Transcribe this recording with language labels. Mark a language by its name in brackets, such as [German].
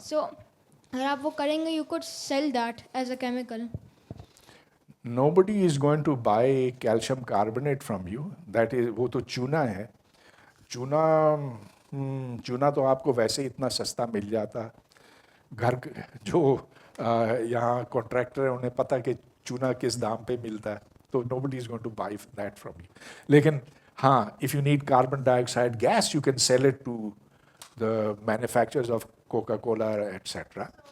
[Hindi] सो अगर आप वो करेंगे, [English] You could sell that as a chemical. Nobody is going to buy calcium carbonate from you. That is, [Hindi] वो तो चूना है। चूना तो आपको वैसे ही इतना सस्ता मिल जाता। घर जो यहाँ कॉन्ट्रैक्टर है, उन्हें पता कि चूना किस दाम पे मिलता है, तो [English] nobody is going to buy that from you. [Hindi] लेकिन हाँ, [English] if you need carbon dioxide gas, you can sell it to the manufacturers of Coca-Cola, etc.